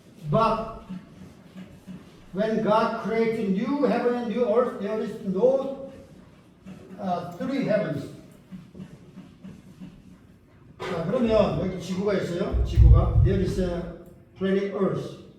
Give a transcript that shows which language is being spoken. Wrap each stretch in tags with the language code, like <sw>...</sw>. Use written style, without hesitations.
<en>But when God created new heaven and new earth, there is no three heavens.</en> <ko>자, 그러면 여기 지구가 있어요. 지구가</ko> <en>there is a planet Earth.</en>